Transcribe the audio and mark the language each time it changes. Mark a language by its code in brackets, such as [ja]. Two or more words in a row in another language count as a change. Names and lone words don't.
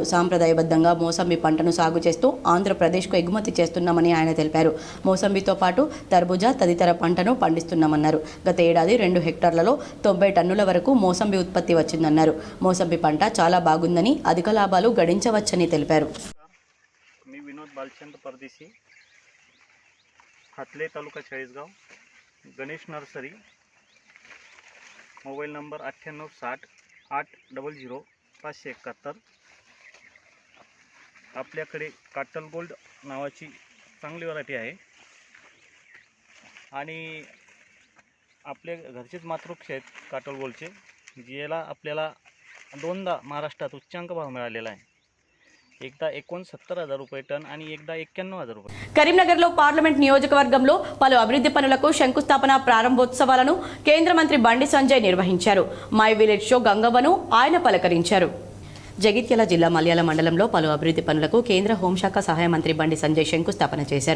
[te] సాంప్రదాయబద్ధంగా మోసంబి పంటను సాగు చేస్తూ ఆంధ్రప్రదేశ్కు ఎగుమతి చేస్తున్నామని ఆయన తెలిపారు. మోసంబితో పాటు తర్బుజా తదితర పంటను పండిస్తున్నామన్నారు. గత ఏడాది 2 హెక్టార్లలో 90 టన్నుల వరకు మోసంబి ఉత్పత్తి వచ్చిందన్నారు. మోసంబి పంట చాలా బాగుందని, అధిక లాభాలు గడించవచ్చని తెలిపారు. [mr] मी विनोद बालचंद परदेशी, हातले तालुका चाळीसगाव, गणेश नर्सरी, मोबाईल नंबर 9860 800 571. आपल्याकडे काटल गोल्ड नावाची चांगली व्हरायटी आहे आणि आपले घरचेच मातृक्ष आहेत काटल गोल्डचे, ज्याला आपल्याला 2दा महाराष्ट्रात उच्चांक भाव मिळालेला आहे. एकदा 69,000 रुपये टन आणि एकदा 91,000 रुपये. [te] కరీంనగర్లో పార్లమెంట్ నియోజకవర్గంలో పలు అభివృద్ధి పనులకు శంకుస్థాపన ప్రారంభోత్సవాలను కేంద్ర మంత్రి బండి సంజయ్ నిర్వహించారు. మై విలేజ్ షో గంగవ్వను ఆయన పలకరించారు. జగిత్యాల జిల్లా మల్యాల మండలంలో పలు అభివృద్ధి పనులకు కేంద్ర హోంశాఖ సహాయ మంత్రి బండి సంజయ్ శంకుస్థాపన చేశారు.